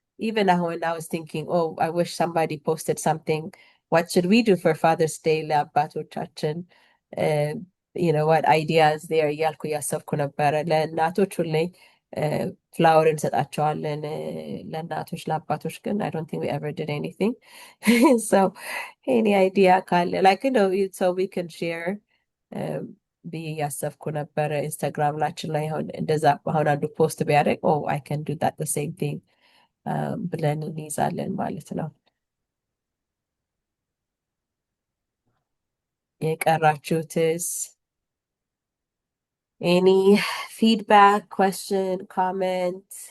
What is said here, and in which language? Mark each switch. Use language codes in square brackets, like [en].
[en] Even when I was thinking, oh, I wish somebody posted something. What should we do for Father's Day? [am] ለአባቶቻችን [en] what ideas there [am] እያልኩ እያሰብኩ ነበረ ለእናቶች ሁሌ ፍላወር እንሰጣቸዋለን ለእናቶች ለአባቶች ግን [en] I don't think we ever did anything. So any idea [am] ካለ [en] like so we can share [am] ብዬ እያሰብኩ ነበረ ኢንስታግራም ላችን ላይ እንደዛ አሁን አንዱ ፖስት ቢያደርግ [en] oh I can do that the same thing [am] ብለን እንይዛለን ማለት ነው። የቀራችሁትስ [en] any feedback, question, comment?